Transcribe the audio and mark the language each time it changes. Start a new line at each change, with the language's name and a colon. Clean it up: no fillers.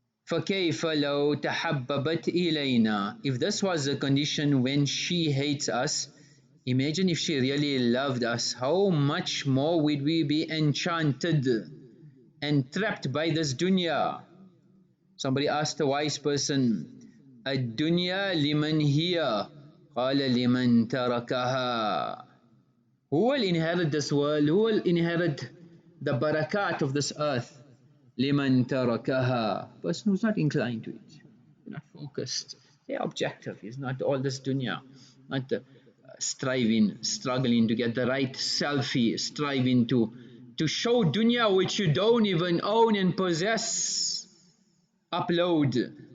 Arabic: فَكَيْفَ لَوْ تَحَبَّبَتْ إِلَيْنَا.
English: If this was the condition when she hates us, imagine if she really loved us, how much more would we be enchanted and trapped by this dunya. Somebody asked a wise person,
Arabic: الدنيا لمن هي؟ قال لمن تركها.
English: Who will inherit this world? Who will inherit the barakat of this earth?
Arabic: لمن تركها.
English: Person who's not inclined to it, not focused, they're objective. It's not all this dunya, not the striving, struggling to get the right selfie, striving to show dunya which you don't even own and possess. Upload.